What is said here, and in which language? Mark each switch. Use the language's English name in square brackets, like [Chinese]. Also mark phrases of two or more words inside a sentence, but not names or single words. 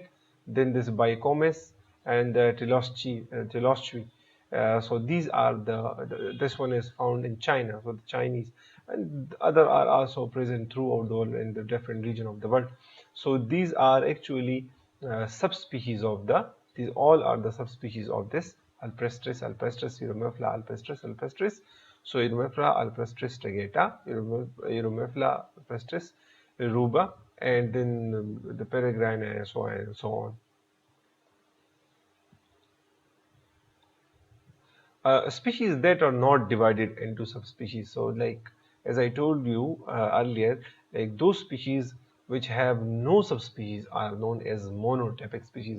[English] Then this bicomis and the telostri. So these are this one is found in China, so the Chinese, and other are also present throughout the world in the different region of the world. So these are actually subspecies of these all are the subspecies of this alpestris, Eurymophylla alpestris. So Eurymophylla alpestris striata, Eurymophylla alpestris ruba, and then the peregrina, and so on and so on. Species that are not divided into subspecies. So, like as I told you earlier, like those species which have no subspecies are known as monotypic species.